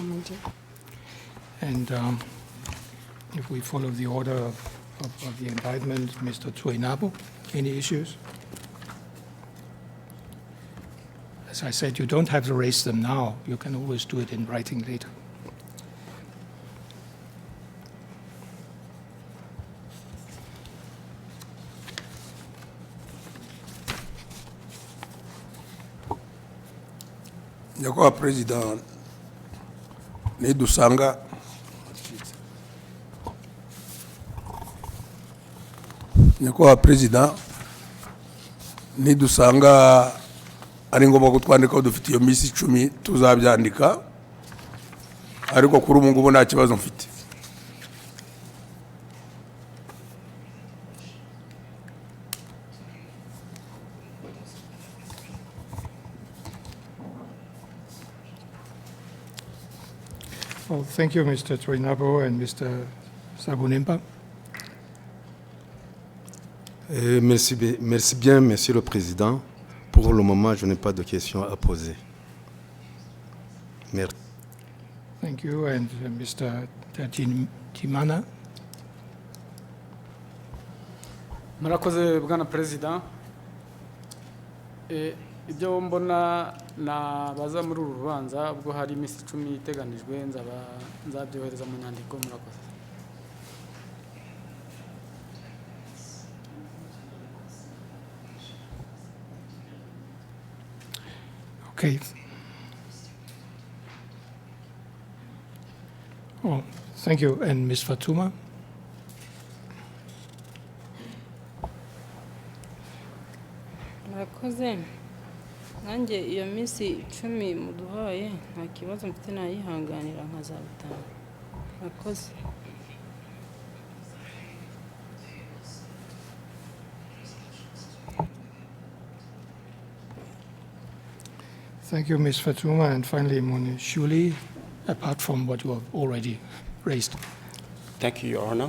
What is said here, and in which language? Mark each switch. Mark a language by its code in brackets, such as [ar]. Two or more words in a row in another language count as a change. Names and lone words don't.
[en] For the moment, yeah. And if we follow the order of the indictment, Mr. TURINABO, any issues? As I said, you don't have to raise them now. You can always do it in writing later. [rw] nyakubahwa perezida nidusanga nyakubahwa perezida nidusanga ari ngombwa ko twandikaho dufite iyo minsi 10 tuzabyandika, ariko kuri ubu ngubu nta kibazo mfite. [en] Well, thank you, Mr. TURINABO and Mr. NZABONIMPA. [fr] Merci bien, Monsieur le Président. Pour le moment, je n'ai pas de questions à poser. Merci. [en] Thank you, and Mr. NDAGIJlMANA. [rw] murakoze bwana perezida. Ibyo mbona nabaza muri uru rubanza ubwo hari iminsi 10 iteganijwe nzabyohereza mu nyandiko. Murakoze. [en] Okay. Oh, thank you. And Ms. Fatuma? [rw] murakoze. Nanjye iyo minsi 10 muduhaye nta kibazo mfite, nayihanganira nkazabitanga. Murakoze. [en] Thank you, Ms. Fatuma. And finally, MUNYESHULI, apart from what you have already raised. Thank you, Your Honor.